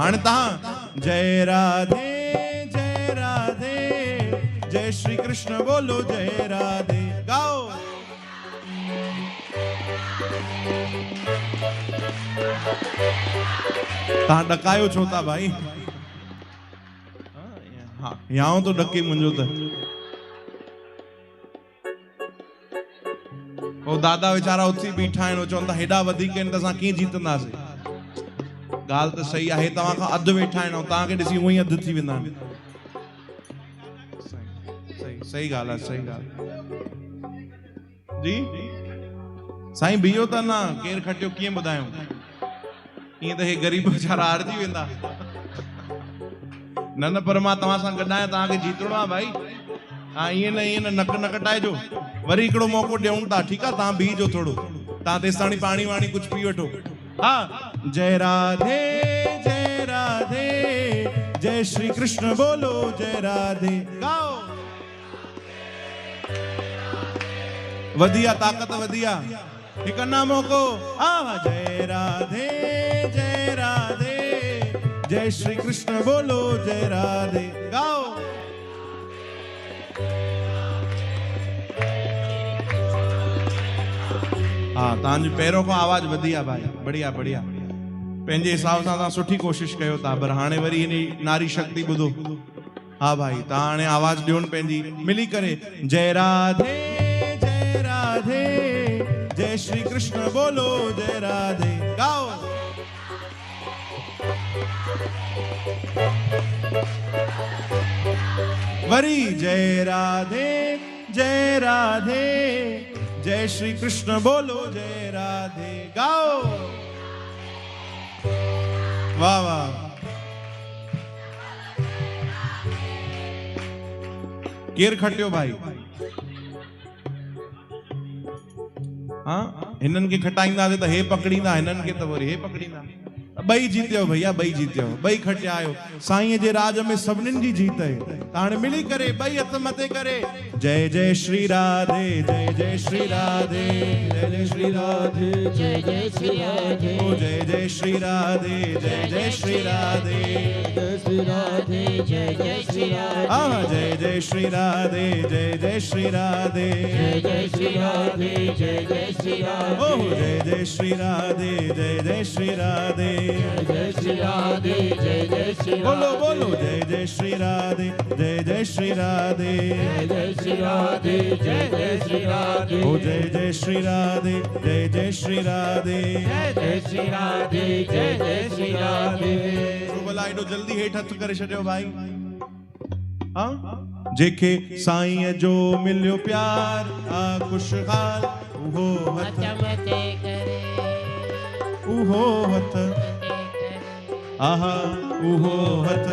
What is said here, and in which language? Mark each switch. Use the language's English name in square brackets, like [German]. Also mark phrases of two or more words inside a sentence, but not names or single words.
[Sindhi] हाणे तहां जय राधे जय श्री कृष्ण बोलो जय राधे। गाओ, तहां डकायो छो था भाई? हाँ यहाँ तो डके मुंहिंजो त। ओ दादा वीचारा उथी बीठा आहिनि, चवनि था हेॾा वधीक आहिनि त असां कीअं जीतंदासीं। ॻाल्हि त सही आहे, तव्हां खां अधु वेठा आहिनि, तव्हांखे ॾिसी उअं ई अधु थी वेंदा आहिनि। सही ॻाल्हि आहे, सही ॻाल्हि जी। साईं बीहो त न, केरु खटियो कीअं ॿुधायूं, ईअं त हे ग़रीब वीचारा हारजी वेंदा। न पर मां तव्हां सां गॾु आहियां, तव्हांखे जीतणो आहे भाई। हाँ ईअं न नक न कटाइजो। वरी हिकिड़ो मौक़ो ॾियूं था, ठीकु आहे? तव्हां बीहजो थोरो, तव्हां तेसि ताणी पाणी वाणी कुझु पी वठो। हाँ जय राधे जय श्री कृष्ण बोलो जय राधे। गाओ, वधिया ताक़त वधिया, हिकु अन्ना मौक़ो। हाँ जय राधे जय श्री कृष्ण बोलो जय राधे। गाओ, हाँ तव्हांजी पहिरों खां आवाज़ वधी आहे भाई, [Hindi] बढ़िया बढ़िया। [Sindhi] पंहिंजे हिसाब सां तव्हां सुठी कोशिशि कयो था, पर हाणे वरी हिन नारी शक्ति ॿुधो। हाँ भाई तव्हां हाणे आवाज़ ॾियोनि पंहिंजी मिली करे। जय राधे जय श्री कृष्ण बोलो जय राधे। गाओ, वरी जय राधे जय श्री कृष्ण बोलो जय राधे। गाओ, वाह वाह। केर खटियो भाई? हाँ हिनन के खटाईंदा त हे पकड़ींदा, हिनन के त वरी हे पकड़ींदा। ॿई जीतियो भैया, ॿई जीतियो, ॿई खटिया आयो। साईं जे राज में सभिनीनि जी जीत है। हाणे मिली करे ॿई हथ मथे करे जय जय श्री राधे जय श्री राधे जय श्री राधे जय श्री राधे ओ जय श्री राधे जय श्री राधे जय श्री राधे जय श्री राधे हाँ जय श्री राधे जय श्री राधे जय श्री राधे जय श्री राधे ओ जय श्री राधे जय श्री राधे जय श्री राधे जय श्री बोलो बोलो जय श्री राधे जय श्री राधे जय श्री राधे जय श्री राधे ओ जय श्री राधे जय श्री राधे जय श्री राधे जय श्री राधे भला एडो जल्दी हेठ हथ करे छॾियो भाई हाँ जेके साईं जो मिलियो प्यार आ खुशहाल उहो हथ मते करे उहो हथ आहा उहो हथ